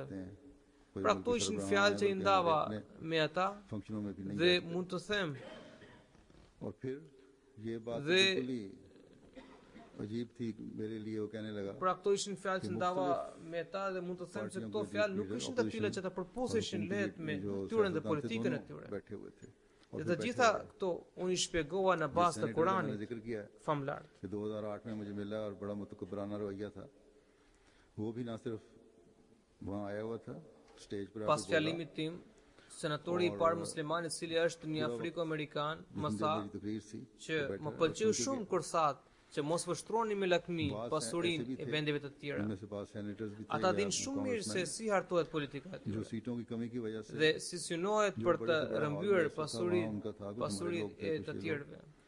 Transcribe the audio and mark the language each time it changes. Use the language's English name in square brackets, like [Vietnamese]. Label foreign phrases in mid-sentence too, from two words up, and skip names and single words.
[Albanian] Pra këto ishin fjalë që i ndava me ata dhe mund të them dhe pra këto ishin fjalë që ndava me ta dhe mund të them se këto fjalë nuk ishin të tilla që të përputheshin lehtë me tyren dhe politikën e tyre. Dhe të gjitha këto unë i shpjegova në bazë të Kuranit famlar. [Urdu] 2008 میں مجھے ملا اور بڑا متکبرانہ رویہ تھا وہ بھی نہ صرف وہاں آیا ہوا تھا اسٹیج پر [Albanian] Pas fjalimit tim, senatori i parë musliman i cili është një Afriko-Amerikan më tha që më pëlqeu shumë kur thatë që mos vështroni me lakmi pasurinë e vendeve të tjera. Ata dinë shumë mirë se si hartohet politika e tyre dhe si synohet për të rrëmbyer pasurinë e të tjerëve.